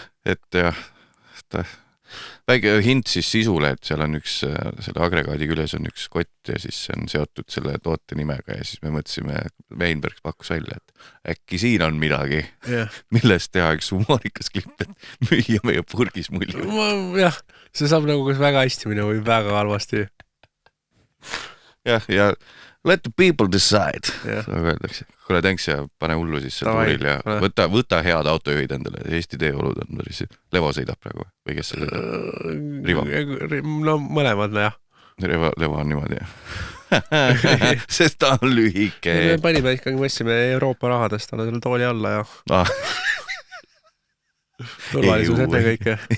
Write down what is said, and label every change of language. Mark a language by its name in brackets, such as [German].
[Estonian] Et jah, väike hint siis sisule, et seal on üks, selle agregaadi küljes on üks kott ja siis see on seotud selle toote nimega ja siis me mõtlesime, Weinberg pakkus välja, et äkki siin on midagi, millest teha üks humoorikas klipp, et müüa meie purgis mulju. Jah, see saab nagu kas väga hästi minna või väga halvasti. [English] Ja let the people decide. [Estonian] Öeldakse. Kuule, tänks ja pane hullu siis see tuuril ja võta head autojuhid endale. Eesti teeolud on päris. Levo sõidab praegu või kes see sõidab? Rivo? No mõlemad, jah. Levo on niimoodi, jah. Sest ta on lühike. Me panime ikkagi, mõtlesime Euroopa rahadest alla selle tooli alla ja turvalisus enne kõike.